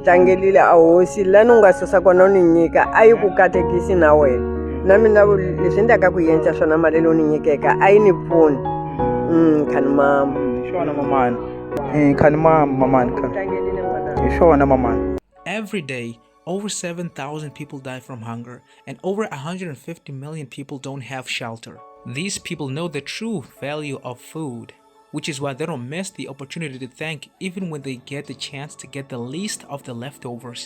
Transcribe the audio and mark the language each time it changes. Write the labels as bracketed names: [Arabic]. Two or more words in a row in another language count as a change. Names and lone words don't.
[Tsonga] tlangelile a hosi la ni nga susa kona u ni nyika a yi ku katekisi na wena na mina leswi endlaka ku endla swona mali leyi u ni nyikeka a yi ni pfuni khani mama hi xona mamani khani mamani tlangelile n'wana hi xona mamani. [English] Every day, over 7,000 people die from hunger, and over 150 million people don't have shelter. These people know the true value of food, which is why they don't miss the opportunity to thank even when they get the chance to get the least of the leftovers.